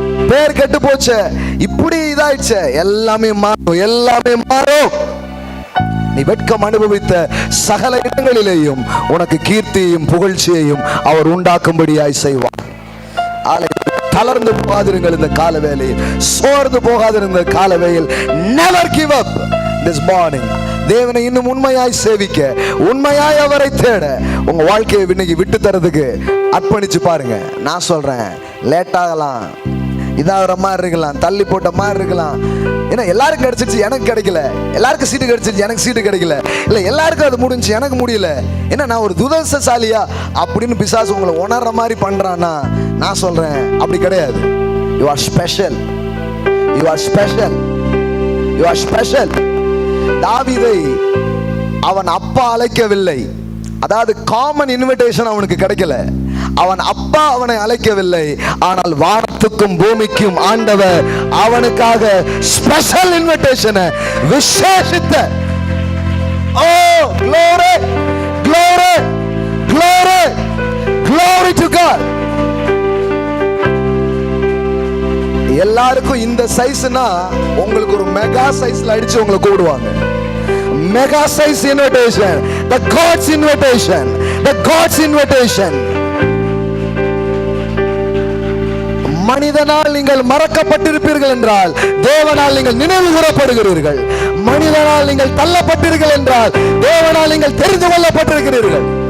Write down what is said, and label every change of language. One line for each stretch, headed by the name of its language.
Tamil: பேர் கெட்டு போச்சு, இப்படி இதாயிடுச்சு, எல்லாமே மாறும், எல்லாமே மாறும். நீ வெட்கம் அனுபவித்த சகல இடங்களிலேயும் உனக்கு கீர்த்தியையும் புகழ்ச்சியையும் அவர் உண்டாக்கும்படியாய் செய்வார். தளர்ந்து போகாதிருங்கள் இந்த கால வேளையில், சோர்ந்து போகாதிருந்த கால வேளையில்.
English: Never give up this morning.
Tamil: தேவனை இன்னும் உண்மையாய் சேவிக்க, உண்மையாய் அவரை தேட, உங்க வாழ்க்கையை இன்னைக்கு விட்டு தரதுக்கு அர்ப்பணிச்சு பாருங்க. நான் சொல்றேன், லேட் ஆகலாம், இதாகிற மாதிரி இருக்கலாம், தள்ளி போட்ட மாதிரி இருக்கலாம், ஏன்னா எல்லாருக்கும் கிடைச்சிருச்சு, எனக்கு கிடைக்கல. எல்லாருக்கும் சீட்டு கிடைச்சிருச்சு, எனக்கு சீட்டு கிடைக்கல. இல்லை எல்லாருக்கும் அது முடிஞ்சு, எனக்கு முடியல. ஏன்னா நான் ஒரு துரதிர்ஷ்டசாலியா அப்படின்னு பிசாசு உங்களை உணர்ற மாதிரி பண்றான்னா, நான் சொல்றேன் அப்படி கிடையாது.
English: You are special, you are special, you are special.
Tamil: தாவீதை அவன் அப்பா அழைக்கவில்லை. அதாவது காமன் இன்விடேஷன் அவனுக்கு கிடைக்கல. அவன் அப்பா அவனை அழைக்கவில்லை. ஆனால் வானத்துக்கும் பூமிக்கும் ஆண்டவர் அவனுக்காக ஸ்பெஷல் இன்விடேஷனை, விசேஷித்த, ஓ
English: glory, glory, glory, glory to God.
Tamil: எல்லாருக்கும் இந்த சைஸ்னா உங்களுக்கு ஒரு மெகா சைஸ்ல அடிச்சு உங்களை கூடுவாங்க.
English: Mega size invitation, the God's invitation, the God's invitation.
Tamil: மனிதனால் நீங்கள் மறக்கப்பட்டிருப்பீர்கள் என்றால் தேவனால் நீங்கள் நினைவு கூறப்படுகிறீர்கள். மனிதனால் நீங்கள் தள்ளப்பட்டீர்கள் என்றால் தேவனால் நீங்கள் தெரிந்து கொள்ளப்பட்டிருக்கிறீர்கள்.